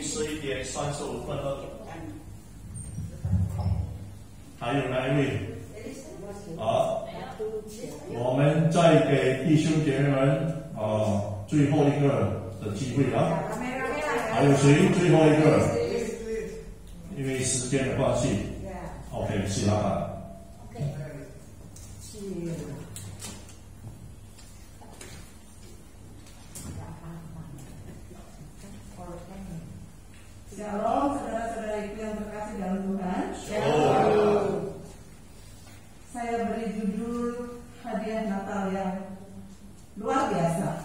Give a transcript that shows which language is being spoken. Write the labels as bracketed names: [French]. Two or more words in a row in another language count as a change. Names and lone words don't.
[Chinese] 11:35 了。还有哪一位？好，我们再给弟兄姐妹们最后一个的机会啊！还有谁？最后一个？因为时间的关系 ，OK， 是老板。 [Indonesian] Shalom, saudara-saudariku yang terkasih dalam Tuhan. Shalom. Saya beri judul hadiah Natal yang luar biasa.